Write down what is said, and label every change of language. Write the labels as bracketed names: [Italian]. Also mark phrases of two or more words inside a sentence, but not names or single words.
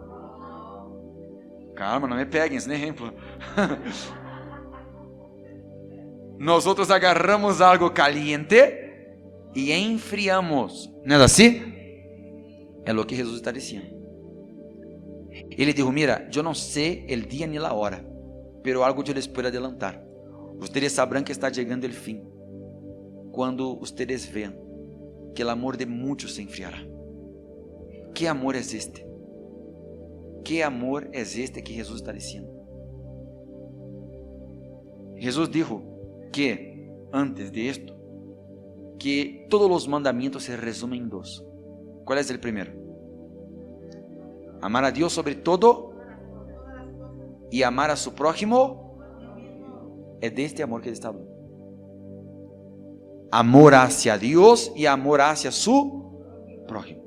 [Portuguese] Calma, não me peguem esse exemplo. [Spanish] Nós outros agarramos algo caliente e enfriamos. [Portuguese] Não é assim? É o que Jesus está dizendo. Ele disse: mira, eu não sei o dia nem a hora, [Spanish] pero algo [Portuguese] eu [Spanish] les puedo adelantar. Ustedes sabrán [Portuguese] que está chegando o fim, quando [Spanish] ustedes vean [Portuguese] que o amor de muitos [Spanish] se enfriará. [Portuguese] Que amor é este? Que amor é este que Jesus está dizendo? Jesus disse que, antes [Spanish] de esto, [Portuguese] que todos os mandamentos se resumem em dois. [Spanish] ¿Cuál es el primero? Amar a Dios sobre todo y amar a su prójimo. Es de este amor que Él está hablando. Amor hacia Dios y amor hacia su prójimo.